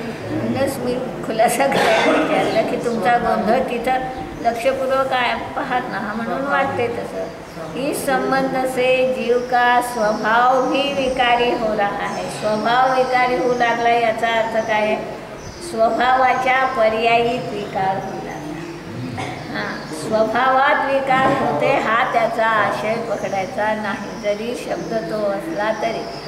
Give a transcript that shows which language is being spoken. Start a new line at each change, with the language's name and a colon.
Marathi: म्हणूनच मी खुलासा करायला विचारलं की तुमचा गोंधळ तिथं लक्षपूर्वक पाहत ना म्हणून वाटते तसं.
Hindi: इस संबंध से जीव का स्वभाव भी विकारी हो रहा है.
Marathi: स्वभाव विकारी होऊ लागला याचा अर्थ काय आहे? स्वभावाच्या पर्यायी विकार होऊ लागला. हां, स्वभावात विकार होते हा त्याचा आशय पकडायचा नाही, जरी शब्द तो असला तरी.